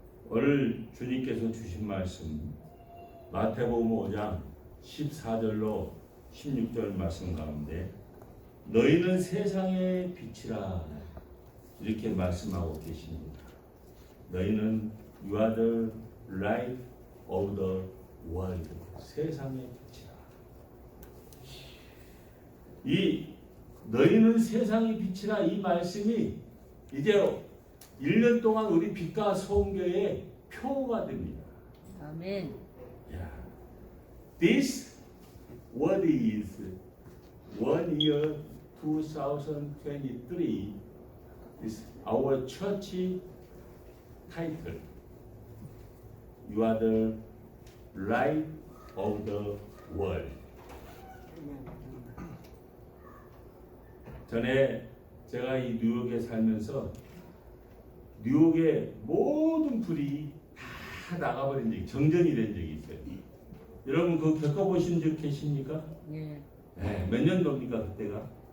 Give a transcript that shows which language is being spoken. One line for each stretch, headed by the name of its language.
Korean: 오늘 주님께서 주신 말씀 마태복음 5장 14절로 16절 말씀 가운데 너희는 세상의 빛이라 이렇게 말씀하고 계십니다. 너희는
English: You are the light of the world.
Korean: 세상의 빛이라. 이 너희는 세상의 빛이라 이 말씀이 이제 1년 동안 우리 빛과 소음교의 표가 됩니다. 아멘.
English: This what is 1 year 2023 is our church title. You are the light of the world.
Korean: 전에 제가 이 뉴욕에 살면서 뉴욕의 모든 불이 다 나가버린 적이 정전이 된 적이 있어요. 여러분 그거 겪어보신 적 계십니까? 예. 네, 몇 년도입니까 그때가?